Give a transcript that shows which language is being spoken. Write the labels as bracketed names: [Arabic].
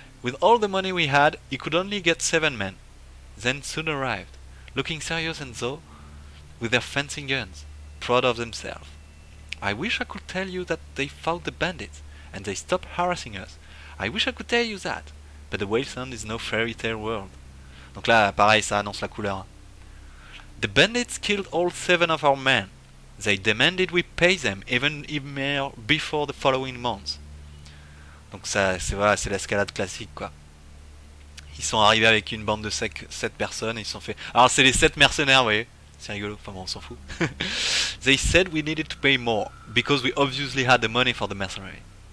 [English] With all the money we had, he could only get 7 men. Then soon arrived, looking serious and so, with their fencing guns, proud of themselves. I wish I could tell you that they fought the bandits, and they stopped harassing us. I wish I could tell you that, but the Wasteland is no fairy tale world. [French] Donc là, pareil, ça annonce la couleur. [English] The bandits killed all 7 of our men. They demanded we pay them, even before the following month. [French] Donc ça, c'est voilà, c'est l'escalade classique, quoi. Ils sont arrivés avec une bande de 7 personnes et ils se sont fait... Alors c'est les 7 mercenaires, vous voyez. C'est rigolo, enfin bon, on s'en fout. [English] They said we needed to pay more, because we obviously had the money for the mercenary.